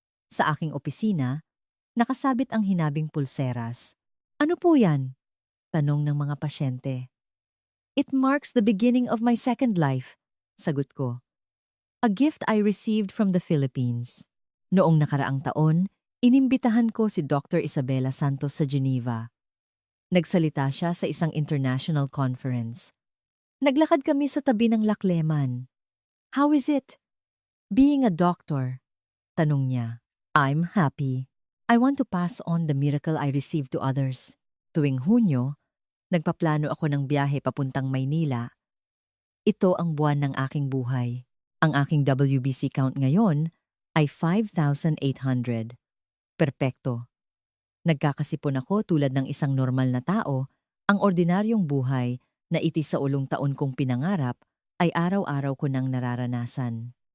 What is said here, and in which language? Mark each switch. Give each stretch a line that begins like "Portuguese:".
Filipino: Sa aking opisina, nakasabit ang hinabing pulseras. "Ano po yan?" tanong ng mga pasyente.
English: "It marks the beginning of my second life,"
Filipino: sagot ko.
English: "A gift I received from the Philippines."
Filipino: Noong nakaraang taon, Inimbitahan ko si Dr. Isabela Santos sa Geneva. Nagsalita siya sa isang international conference. Naglakad kami sa tabi ng Lakleman.
English: "How is it? Being a doctor?" Tanong niya. "I'm happy. I want to pass on the miracle I received to others."
Filipino: Tuwing Hunyo, nagpaplano ako ng biyahe papuntang Maynila. Ito ang buwan ng aking buhay. Ang aking WBC count ngayon ay 5,800. Perpekto. Nagkakasipon ako tulad ng isang normal na tao. Ang ordinaryong buhay na itis sa ulong taon kong pinangarap ay araw-araw ko nang nararanasan.